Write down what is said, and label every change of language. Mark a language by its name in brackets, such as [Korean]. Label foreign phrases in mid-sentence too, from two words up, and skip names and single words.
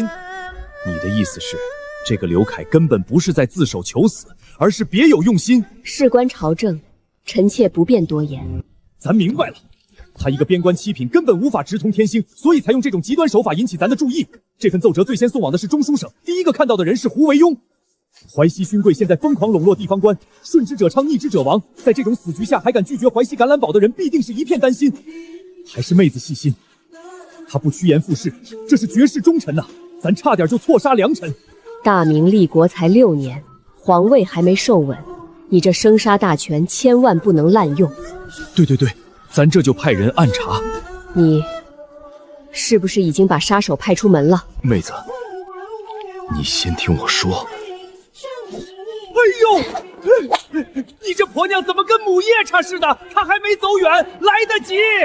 [Chinese] 你的意思是，這個劉凱根本不是在自首求死，而是別有用心？事關朝政，臣妾不便多言。咱明白了。他一個邊關7品根本無法直通天星，所以才用這種極端手法引起咱的注意。這份奏折最先送往的是中書省，第一個看到的人是胡惟庸。淮西勳貴現在瘋狂籠絡地方官，順之者昌，逆之者亡。在這種死局下還敢拒絕淮西橄欖堡的人，必定是一片擔心。還是妹子細心，他不趨炎附勢，這是絕世忠臣吶！咱差點就錯殺良臣。大明立國才6年，皇位還沒受穩，你這生殺大權千萬不能濫用。對，咱這就派人暗查。你是不是已經把殺手派出门了？妹子，你先听我说。哎呦，你这婆娘怎麼跟母夜叉似的？她還沒走遠，來得及。